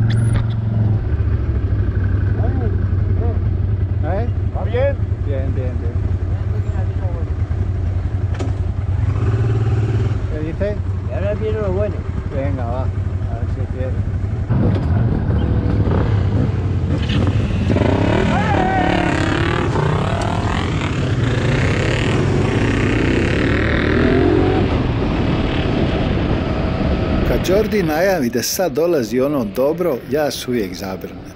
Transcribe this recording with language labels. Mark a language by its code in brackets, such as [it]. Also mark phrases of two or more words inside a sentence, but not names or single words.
[es] ¿Va bien? Bien, bien, bien. ¿Qué dice? Y ahora viene lo bueno. Venga, va. A ver si quiere. [bs] Kad Jordi najavi da sad dolazi ono dobro, ja se uvijek zabrnem.